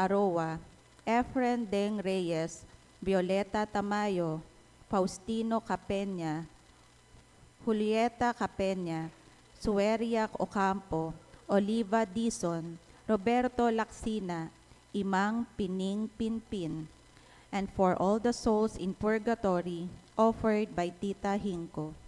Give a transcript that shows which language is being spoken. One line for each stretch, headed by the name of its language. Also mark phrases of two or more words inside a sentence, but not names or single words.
English: Aroa, Efren Deng Reyes, Violeta Tamayo, Faustino Capenya, Julieta Capenya, Sueria Ocampo, Oliva Dizon, Roberto Lacsina, Imang Pining Pinpin, and for all the souls in purgatory, offered by Tita Hinko.